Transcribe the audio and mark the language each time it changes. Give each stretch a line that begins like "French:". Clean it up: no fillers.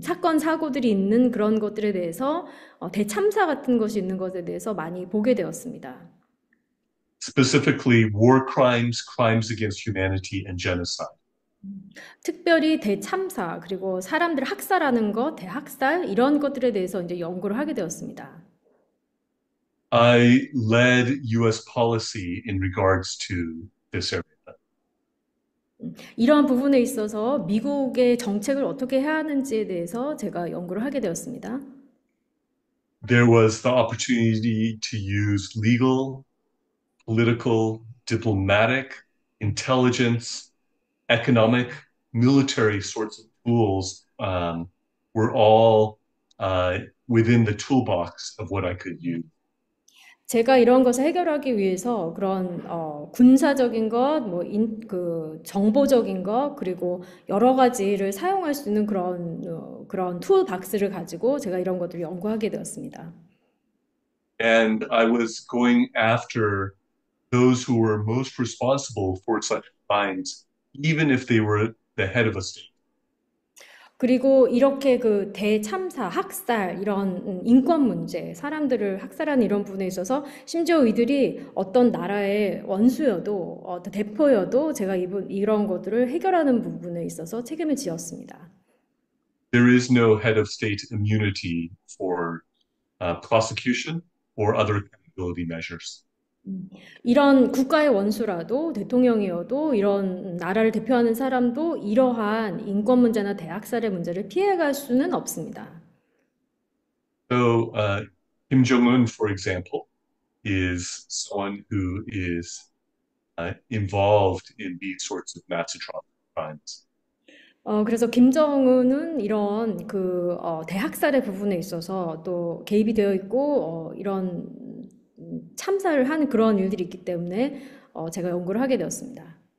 Korean: 사건, 사고들이 있는 그런 것들에 대해서 대참사 같은 것이 있는 것에 대해서 많이 보게 되었습니다.
English: specifically war crimes, crimes against humanity, and genocide.
Korean: 특별히 대참사, 그리고 사람들 학살하는 것, 대학살, 이런 것들에 대해서 이제 연구를 하게 되었습니다.
English: I led US policy in regards to this area.
Korean: 이러한 부분에 있어서 미국의 정책을 어떻게 해야 하는지에 대해서 제가 연구를 하게 되었습니다.
English: There was the opportunity to use legal, political, diplomatic, intelligence, economic, military sorts of tools were all within the toolbox of what I could use.
Korean: 제가 이런 것을 해결하기 위해서 그런 군사적인 것, 그 정보적인 것, 그리고 여러 가지를 사용할 수 있는 그런 툴 박스를 가지고 제가 이런 것들을 연구하게 되었습니다.
English: And I was going after those who were most responsible for such crimes, even if they were the head of a state.
Korean: 그리고 이렇게 그 대참사, 학살, 이런 인권 문제, 사람들을 학살하는 이런 부분에 있어서 심지어 이들이 어떤 나라의 원수여도, 어떤 대표여도 제가 이런 것들을 해결하는 부분에 있어서 책임을 지었습니다.
English: There is no head of state immunity for prosecution or other accountability measures.
Korean: 이런 국가의 원수라도 대통령이어도 이런 나라를 대표하는 사람도 이러한 인권 문제나 대학살의 문제를 피해갈 수는 없습니다.
English: So, Kim Jong-un, for example, is someone who is involved in these sorts of mass atrocity crimes.
Korean: 그래서 김정은은 이런 대학살의 부분에 있어서 또 개입이 되어 있고, 이런 참사를 하는 그런 일들이 있기 때문에 제가 연구를 하게 되었습니다.